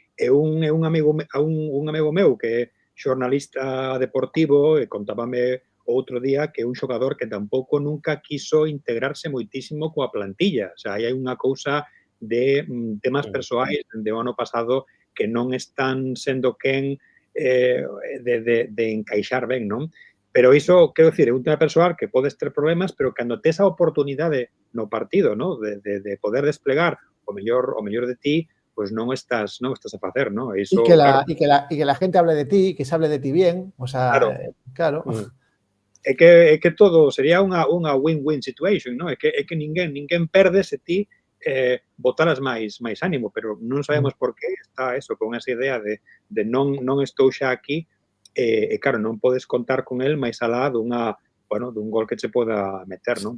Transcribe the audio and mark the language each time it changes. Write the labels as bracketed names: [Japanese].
[Galician] Un amigo meu que é xornalista deportivo e contábame outro día que é un xogador que tampouco nunca quiso integrarse moitísimo coa plantilla. O sea, hai unha cousa de temas persoais dende o ano pasado que non están sendo quen de encaixar ben, non? Pero iso, quero dicir, é un tema persoal que podes ter problemas, pero cando tes a oportunidade no partido, ¿no? de poder desplegar o mellor de ti, pues non estás a facer, ¿no? Iso, [Spanish] y que la gente hable de ti, que se hable de ti bien, o sea, claro. [Galician] É que todo sería unha [English] win-win situation, [Galician] ¿no? É que ninguén perde se ti botaras máis ánimo, pero non sabemos por que está eso, con esa idea de non estou xa aquí. E claro, non podes contar con el máis alá dun gol que se poda meter, non?